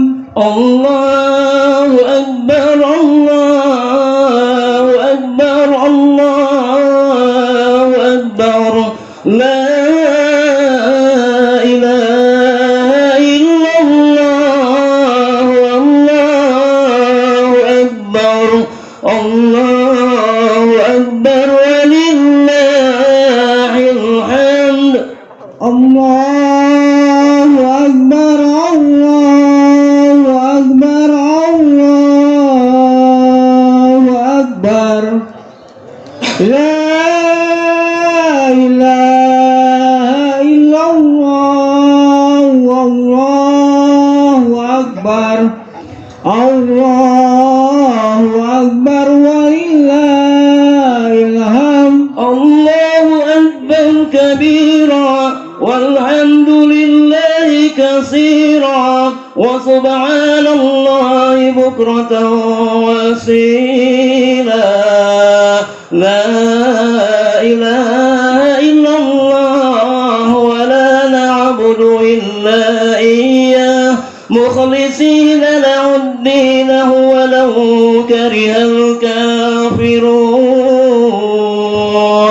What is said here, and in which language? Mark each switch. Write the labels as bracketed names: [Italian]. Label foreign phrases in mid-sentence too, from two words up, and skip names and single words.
[Arabic] الله أكبر، الله أكبر، الله أكبر، لا إله إلا الله، الله أكبر، الله أكبر ولله الحمد. الله أكبر، الله أكبر، الله أكبر، لا إله إلا الله، الله الله أكبر ولله الحمد. الله أكبر كبيرا والحمد لله كثيرا وسبحان الله بكرة وأصيلا. لا إله إلا الله ولا نعبد إلا إياه مخلصين له الدين ولو كره الكافرون.